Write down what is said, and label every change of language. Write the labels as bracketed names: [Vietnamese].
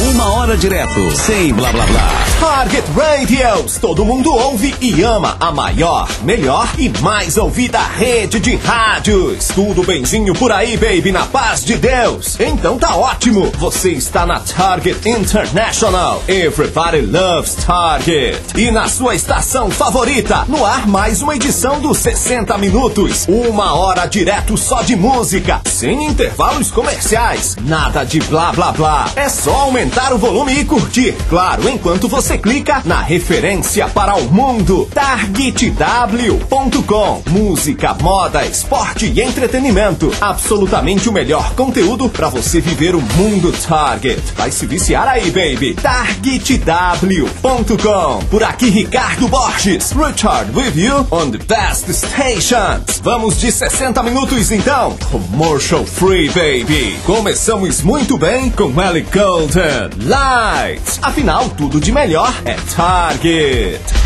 [Portuguese] Uma hora direto, sem blá blá blá. Target Radios, todo mundo ouve e ama a maior, melhor e mais ouvida rede de rádios. Tudo benzinho por aí, baby, na paz de Deus. Então tá ótimo, você está na Target International. [English] Everybody loves Target. [Portuguese] E na sua estação favorita, no ar mais uma edição dos 60 minutos. Uma hora direto só de música, sem intervalos comerciais, nada de blá blá blá. É só aumentar o volume e curtir, claro, enquanto você clica na referência para o mundo, targetw.com. Música, moda, esporte e entretenimento, absolutamente o melhor conteúdo para você viver o mundo Target. Vai se viciar aí, baby. targetw.com. Por aqui, Ricardo Borges, [English] Richard with you on the best stations. [Portuguese] Vamos de 60 minutos em então, [English] commercial free, [Portuguese] baby. Começamos muito bem com Ellie Goulding, Lights. Afinal, tudo de melhor é Target.